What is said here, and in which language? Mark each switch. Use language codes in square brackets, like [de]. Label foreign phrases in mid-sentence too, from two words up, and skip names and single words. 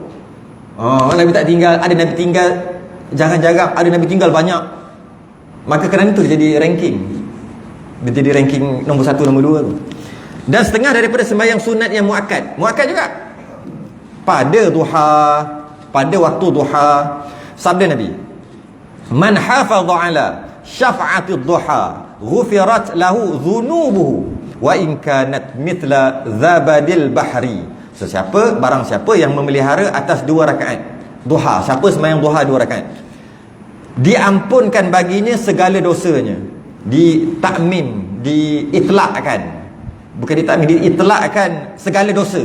[ms] Nabi tak tinggal, ada Nabi tinggal jarang-jarang, ada Nabi tinggal banyak. Maka kerana itu dia jadi ranking. Dia jadi ranking nombor 1, nombor 2 tu. Dan setengah daripada sembahyang sunat yang muakkad. Muakkad juga. Pada duha, pada waktu duha, sabda Nabi, [ar] "من حافظ على شفعة الضحى غفرت له ذنوبه وإن كانت مثل زبد البحر." [ms] Barang siapa yang memelihara atas 2 rakaat duha, siapa sembahyang duha 2 rakaat, diampunkan baginya segala dosanya. Diitlakkan, bukan ditakmin, diitlakkan segala dosa.